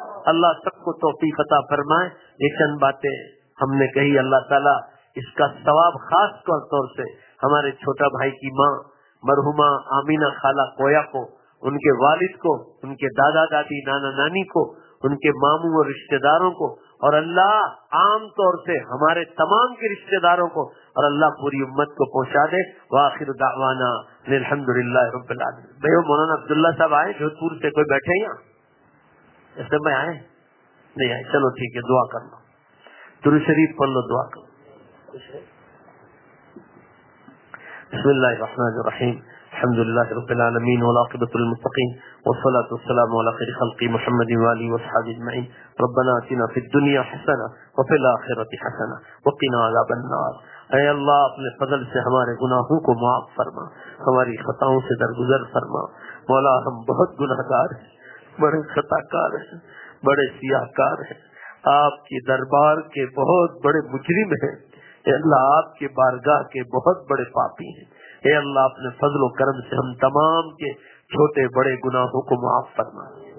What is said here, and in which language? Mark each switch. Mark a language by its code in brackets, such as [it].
[ur] اللہ سب کو توفیق عطا فرمائے. یہ چند باتیں ہم نے کہی, اللہ تعالیٰ اس کا ثواب خاص طور سے ہمارے چھوٹا بھائی کی ماں مرحومہ آمینہ خالہ کویا کو, ان کے والد کو, ان کے دادا دادی نانا نانی کو, ان کے ماموں اور رشتہ داروں کو, اور اللہ عام طور سے ہمارے تمام کے رشتہ داروں کو, اور اللہ پوری امت کو پہنچا دے. [ar] واخر دعوانا الحمدللہ رب العالمین. [ur] بھائی مولانا عبداللہ صاحب آئے جودھپور سے, کوئی بیٹھے یہاں اس میں آئے نہیں آئے, چلو ٹھیک ہے, دعا کر لو, درود شریف پڑھ لو, دعا کرو. [ar] بسم اللہ الرحمن الرحیم, الحمد لله رب العالمين والعاقبة للمتقين والصلاة والسلام على خير خلق محمد وآله وصحبه اجمعين. ربنا آتنا في الدنيا حسنة وفي الآخرة حسنة وقنا عذاب النار. [ur] اے اللہ اپنے فضل سے ہمارے گناہوں کو معاف فرما, ہماری خطاؤں سے درگزر فرما. مولا ہم بہت گناہگار ہیں, بڑے خطاکار ہیں، بڑے سیاہکار ہیں، آپ کے دربار کے بہت بڑے مجرم ہیں، اے اللہ آپ کے بارگاہ کے بہت بڑے پاپی ہیں، اے اللہ اپنے فضل و کرم سے ہم تمام کے چھوٹے بڑے گناہوں کو معاف فرما،